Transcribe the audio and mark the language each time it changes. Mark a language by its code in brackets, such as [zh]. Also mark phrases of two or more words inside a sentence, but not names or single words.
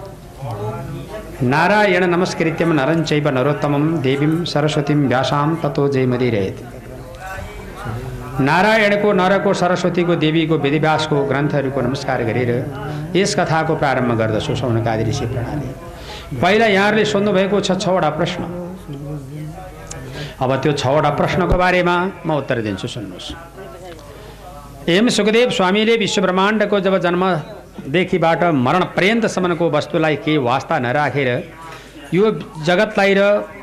[sa] नारायण नमस्कृत्यम नरं चैव नरोत्तमं देवीं सरस्वतीं व्यासां ततो जयमदिरेत [ne] नारायणको नरको सरस्वतीको देवीको वेदव्यासको ग्रन्थहरूको नमस्कार गरेर यस कथाको प्रारम्भ गर्दछु सौनकादि ऋषि प्रणाली पहिला यहाँहरूले सोध्नु भएको छ छवटा प्रश्न अब त्यो छवटा प्रश्नको बारेमा म उत्तर दिन्छु सुन्नुहोस् एम सुखदेव स्वामीले विश्व ब्रह्माण्डको जब जन्मदेखिबाट मरण पर्यन्तसम्मको वस्तुलाई केही वास्ता नराखेर यो जगतलाई र